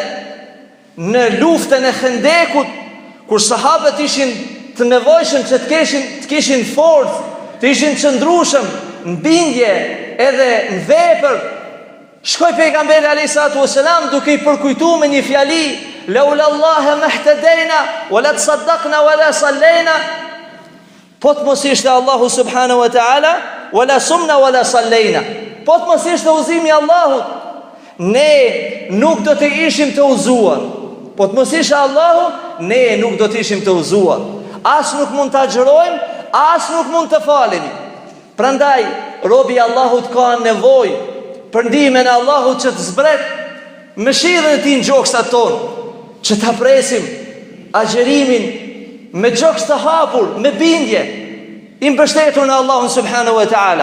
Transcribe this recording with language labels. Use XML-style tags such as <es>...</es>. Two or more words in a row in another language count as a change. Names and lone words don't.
<sq>Në luftën e Khandekut, kur sahabët ishin të nevojshëm që të kishin forcë, të ishin qëndrueshëm në bindje edhe në vepër, Shkoi pejgamberi</sq> <ar>عليه الصلاة والسلام</ar> <sq>duke I përkujtuar me një fjali,</sq> <ar>لولا الله ما اهتدينا ولا تصدقنا ولا صلينا.</ar> <sq>Po të mos ishte Allahu</sq> <ar>سبحانه وتعالى, ولا صمنا ولا صلينا.</ar> <sq>Po të mos ishte udhëzimi I Allahut, ne nuk do të ishim të udhëzuar. Po të mos ishte Allahu, ne nuk do të ishim të udhëzuar. As nuk mund të agjërojmë, as nuk mund të falemi. Prandaj robi I Allahut ka nevojë për ndihmën e Allahut që të zbret mëshirën e Tij në gjoksat tonë, që ta presim agjërimin me gjoks të hapur, me bindje, I mbështetur në Allahun</sq> <ar>سبحانه وتعالى.</ar>